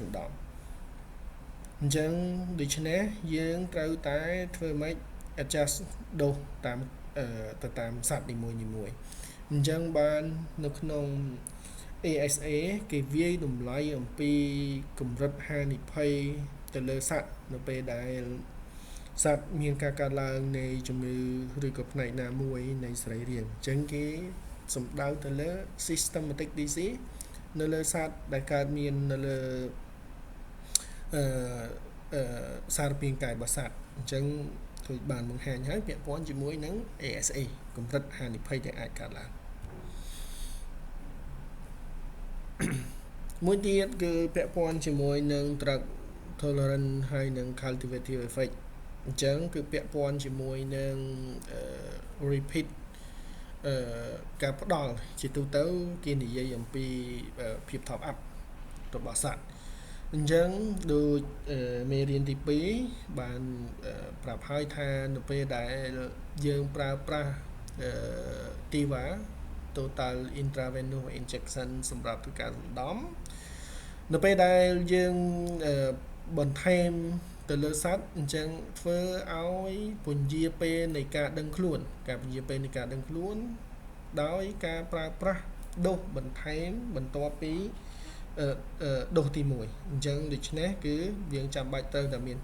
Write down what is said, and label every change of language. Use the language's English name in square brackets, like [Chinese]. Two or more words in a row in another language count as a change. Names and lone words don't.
[Khmer] ណ្ដំអញ្ចឹងដូច្នេះយើងត្រូវតែធ្វើម៉េច [English] adjust dose [Khmer] តាមសត្វនីមួយអញ្ចឹងបាននៅក្នុង ASA គេវាយតម្លៃអំពីកម្រិតហានិភ័យទៅលើសត្វនៅពេលដែលសត្វមានការកើតឡើងនៃជំងឺឬក៏ផ្នែកណាមួយនៃសរីរាង្គអញ្ចឹងគេសំដៅទៅលើ [English] systematic disease [Khmer] នៅលើសត្វដែលកើតមាននៅលើ សារពាង្គកាយរបស់សត្វអញ្ចឹងដូចបានបង្ហាញហើយពាក់ព័ន្ធជាមួយនឹង ASA កម្រិតហានិភ័យដែលអាចកើតឡើងមួយទៀតគឺពាក់ព័ន្ធជាមួយនឹង [English] drug tolerance [Khmer] ហើយនឹង [English] cultivative effect [Khmer] អញ្ចឹងគឺពាក់ព័ន្ធជាមួយនឹង repeat ការផ្ដល់ជាទូទៅគេនិយាយអំពីភាព top up របស់សត្វអញ្ចឹងដូចមេរៀនទី2បានប្រាប់ហើយថានៅពេលដែលយើងប្រើប្រាស់ TIVA [English] total intravenous injection [Khmer] សម្រាប់ធ្វើការសណ្ដំនៅពេលដែលយើងបន្ថែមទៅលើសត្វអញ្ចឹងធ្វើឲ្យពន្យាពេល នៃការដឹងខ្លួនការពន្យាពេលនៃការដឹងខ្លួនដោយការប្រើប្រាស់ដូសបន្ថែមបន្ទាប់ពីដូសទី1អញ្ចឹងដូច្នេះគឺយើងចាំបាច់ត្រូវតែមាន